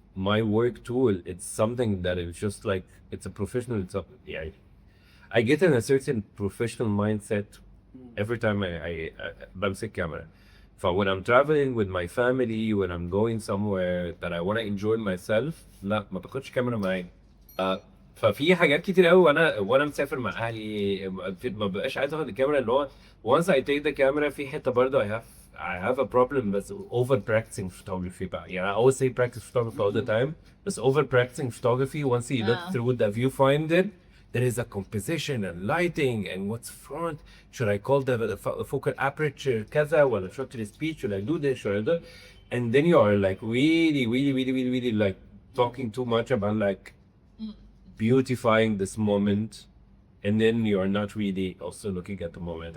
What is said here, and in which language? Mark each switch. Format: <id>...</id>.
<en>my work tool, it's something that is just like, it's a professional, yeah. I get in a certain professional mindset every time I</en> <ar>بمسك</ar> <en>camera. So when I'm traveling with my family, when I'm going somewhere that I want to enjoy myself,</en> <ar>لا ما باخدش كاميرا معايا. ففي حاجات كتير قوي وانا مسافر مع اهلي ما بقاش عايز اخد الكاميرا، اللي هو</ar> <en>once I take the camera</en> <ar>في حته برضه</ar> <en>I have a problem</en> <ar>بس</ar> <en>over practicing photography</en> <ar>بقى.</ar> <en>يعني I always say practice photography all the time, but over practicing photography, once you look through the viewfinder, there is a composition and lighting and what's front. Should I call the focal aperture</en> <ar>كذا ولا</ar> <en>shutter speed? Should I do this? Should I do that? And then you are like really like talking too much about like beautifying this moment, and then you are not really also looking at the moment.</en>